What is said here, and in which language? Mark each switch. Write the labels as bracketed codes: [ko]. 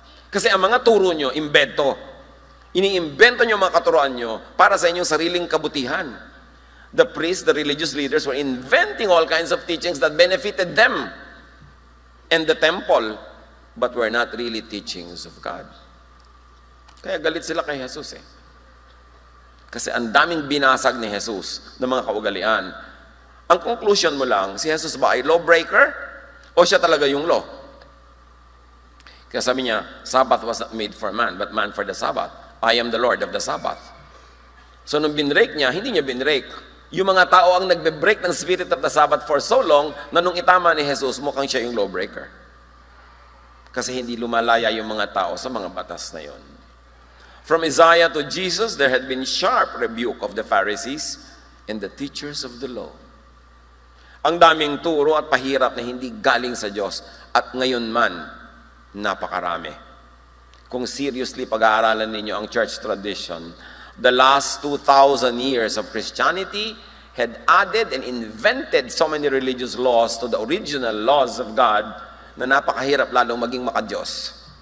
[tl] Kasi ang mga turo nyo, imbento. Iniimbento nyo mga katuroan nyo para sa inyong sariling kabutihan. [en] The priests, the religious leaders were inventing all kinds of teachings that benefited them and the temple, but were not really teachings of God. [tl] Kaya galit sila kay Jesus Kasi ang daming binasag ni Jesus ng mga kaugalian. Ang conclusion mo lang, si Jesus ba ay lawbreaker o siya talaga yung law? Kaya sabi niya, [en] Sabbath was not made for man, but man for the Sabbath. I am the Lord of the Sabbath. [tl] So nung binrake niya, hindi niya binrake. Yung mga tao ang nagbe-break ng [en] spirit of the Sabbath [tl] for so long, na nung itama ni Jesus, mukhang siya yung lawbreaker. Kasi hindi lumalaya yung mga tao sa mga batas na yon. [en] From Isaiah to Jesus, there had been sharp rebuke of the Pharisees and the teachers of the law. [tl] Ang daming turo at pahirap na hindi galing sa Diyos. At ngayon man, napakarami. Kung seriously pag-aaralan ninyo ang [en] church tradition, the last 2,000 years of Christianity had added and invented so many religious laws to the original laws of God [tl] na napakahirap lalong maging makadiyos.